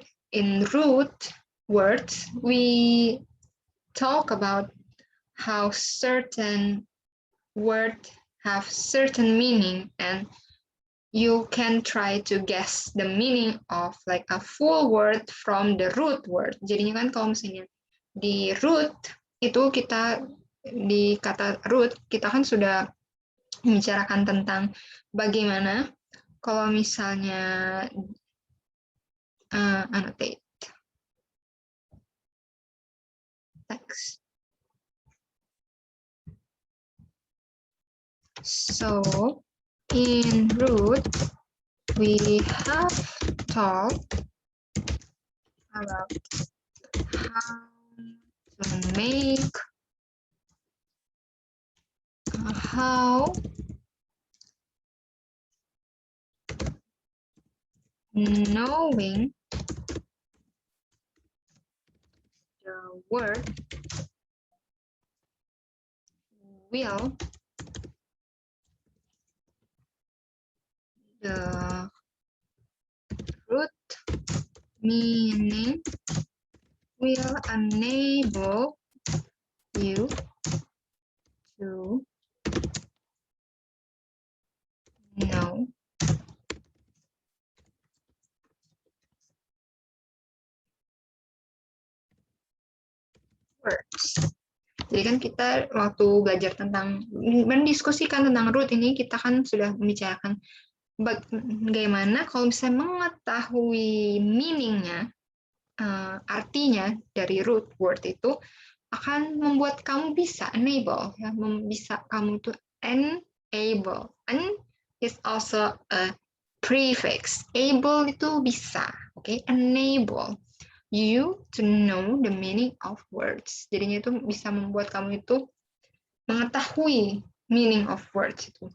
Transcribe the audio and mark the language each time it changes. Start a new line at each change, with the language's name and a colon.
English: In root words, we talk about how certain words have certain meaning, and you can try to guess the meaning of like a full word from the root word.
Indonesian: Jadinya kan kalau misalnya di root itu kita di kata root kita kan sudah membicarakan tentang bagaimana kalau misalnya
English: annotate text. So in root, we have talked about how to make, how knowing the word will the root meaning will enable you to know words.
Indonesian: Jadi kan kita waktu belajar tentang mendiskusikan tentang root ini, kita kan sudah membicarakan bagaimana kalau misalnya mengetahui meaningnya, artinya dari root word itu akan membuat kamu bisa enable, ya, bisa kamu tuh enable.
English: And is also a prefix.
Indonesian: Able itu bisa, okay?
English: Enable you to know the meaning of words.
Indonesian: Jadinya itu bisa membuat kamu itu mengetahui
English: meaning of words
Indonesian: itu.